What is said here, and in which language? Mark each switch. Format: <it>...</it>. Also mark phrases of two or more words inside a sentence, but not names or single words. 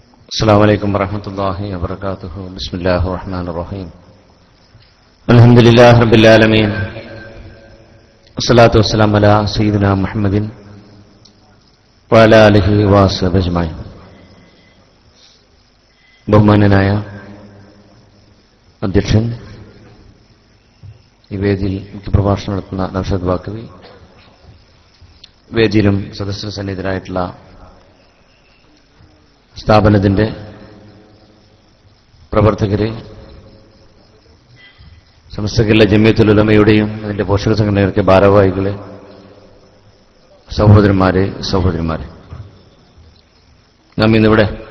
<ar>السلام عليكم ورحمة الله وبركاته. بسم الله الرحمن الرحيم. الحمد لله رب العالمين. والصلاة والسلام على سيدنا محمد وعلى آله وصحبه أجمعين.</ar> <ml>ബഹുമാന്യനായ അധ്യക്ഷൻ, ഈ വേദിയിൽ മുഖ്യപ്രഭാഷണം നടത്തുന്ന നൗഷാദ് വാക്കവി, വേദിയിലും സദസ്യ സന്നിഹിതരായിട്ടുള്ള സ്ഥാപനത്തിന്റെ പ്രവർത്തകരെ, സമസ്ത കേരള ജമിയത്തുൽ ഉലമയുടെയും അതിന്റെ പോഷക സംഘടനയുടെ ഭാരവാഹികളെ, സഹോദരന്മാരെ, നാം ഇന്നിവിടെ</ml>